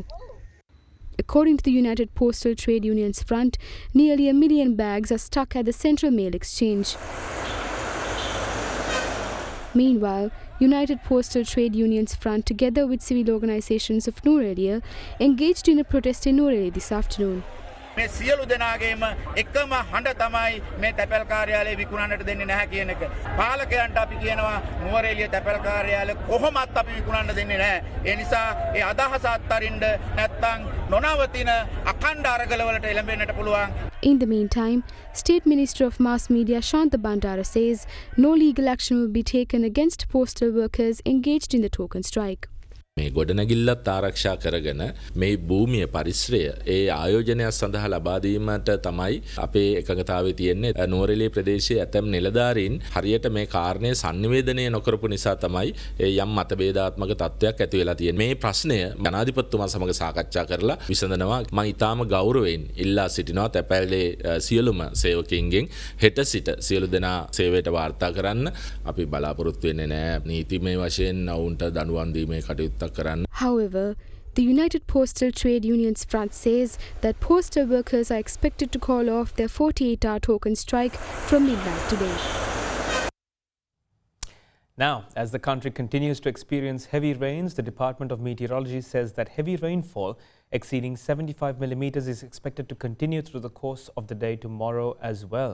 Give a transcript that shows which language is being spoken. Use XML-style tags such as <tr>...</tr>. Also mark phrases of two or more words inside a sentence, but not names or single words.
<en>According to the United Postal Trade Unions Front, nearly 1 million bags are stuck at the Central Mail Exchange. Meanwhile, United Postal Trade Unions Front, together with civil organizations of Noor area, engaged in a protest in Noor area this afternoon.</en> <si>මේ සියලු දෙනාගේම එකම හඬ තමයි මේ තැපැල් කාර්යාලය විකුණන්නට දෙන්නේ නැහැ කියන එක. පාලකයන්ට අපි කියනවා නුවරඑළිය තැපැල් කාර්යාලය කොහොමත් අපි විකුණන්න දෙන්නේ නැහැ. ඒ නිසා ඒ අදහස අත්හරින්න නැත්නම් නොනවතින අඛණ්ඩ අරගලවලට එළඹෙන්නට පුළුවන්.</si> <en>In the meantime, State Minister of Mass Media Shanta Bandara says no legal action will be taken against postal workers engaged in the token strike.</en> <si>මේ ගොඩනැගිල්ලත් ආරක්ෂා කරගෙන මේ භූමිය පරිශ්‍රය ඒ ආයෝජනයක් සඳහා ලබා දීමට තමයි අපේ එකඟතාවය තියෙන්නේ. නුවරඑළිය ප්‍රදේශයේ ඇතැම් නිලධාරීන් හරියට මේ කාරණය sannivedanaya නොකරපු නිසා තමයි යම් මතභේදාත්මක තත්ත්වයක් ඇති වෙලා තියෙන්නේ. මේ ප්‍රශ්නය ජනාධිපතිතුමා සමග සාකච්ඡා කරලා විසඳනවා. මම ඊටාම ගෞරවයෙන් ඉල්ලා සිටිනවා තැපැල්ලේ සියලුම සේවකයින්ගෙන් හෙට සිට සියලු දෙනා සේවයට වාර්තා කරන්න. අපි බලාපොරොත්තු වෙන්නේ නැහැ නීතිමය වශයෙන් ඔවුන්ට දඬුවම් දීමේ කටයුත්ත.</si> <en>However, the United Postal Trade Unions Front says that postal workers are expected to call off their 48-hour token strike from midnight today. Now, as the country continues to experience heavy rains, the Department of Meteorology says that heavy rainfall exceeding 75 millimeters is expected to continue through the course of the day tomorrow as well.</en>